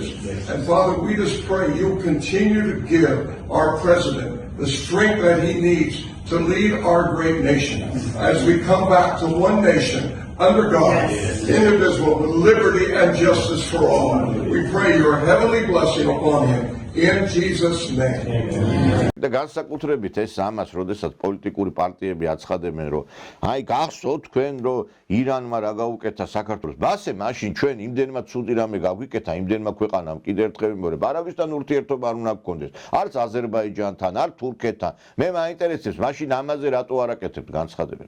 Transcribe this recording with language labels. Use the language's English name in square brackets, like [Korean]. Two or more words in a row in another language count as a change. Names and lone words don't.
[English] And Father, we just pray you'll continue to give our president the strength that he needs to lead our great nation as we come back to one nation under God, indivisible, with liberty and justice for all. We pray your heavenly blessing upon him in Jesus' name. [Georgian] და განსაკუთრებით ეს ამას, როდესაც პოლიტიკური პარტიები აცხადებენ, რომ აი გახსოვთ თქვენ, რომ ირანმა რა გაუკეთა საქართველოს. ბასე, მაშინ ჩვენ იმდენმა ცუდი რამე გაგვიკეთა, იმდენმა ქვეყანამ კიდევ ერთხელ ვიმეორებ, არავისთან ურთიერთობა არ უნდა გქონდეს. არც აზერბაიჯანთან, არც თურქეთთან. მე მაინტერესებს, მაშინ ამაზე რატო არ აკეთებთ განცხადებებს.